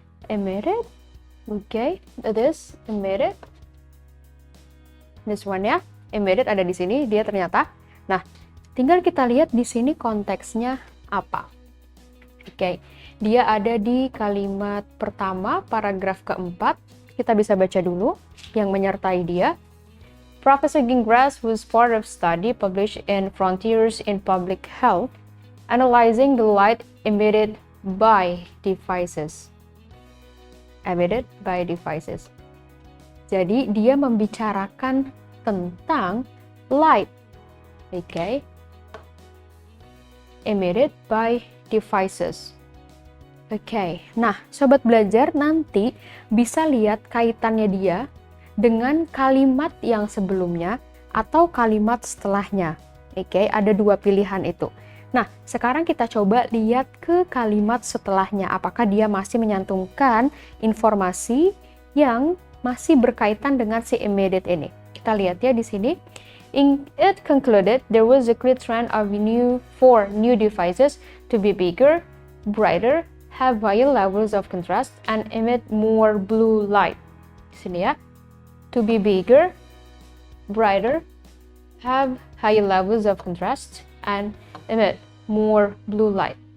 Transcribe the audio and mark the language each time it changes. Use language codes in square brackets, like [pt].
[en] Emitted. Okay, this emitted. This one ya. [id] Emitted ada di sini, dia ternyata. Nah, tinggal kita lihat di sini konteksnya apa. Oke, dia ada di kalimat pertama, paragraf keempat. Kita bisa baca dulu yang menyertai dia. [en] Professor Gingras was part of study published in Frontiers in Public Health, analyzing the light emitted by devices. Emitted by devices. [id] Jadi dia membicarakan tentang light, okay? [en] Emitted by devices. Okay. [id] Nah, Sobat Belajar nanti bisa lihat kaitannya dia dengan kalimat yang sebelumnya atau kalimat setelahnya. Oke, ada dua pilihan itu. Nah, sekarang kita coba lihat ke kalimat setelahnya. Apakah dia masih menyantumkan informasi yang masih berkaitan dengan si embedded ini. Kita lihat ya di sini. [en] It concluded there was a clear trend of new devices to be bigger, brighter, have higher levels of contrast, and emit more blue light. [id] Di sini ya. [en] To be bigger, brighter, have higher levels of contrast, and emit more blue light.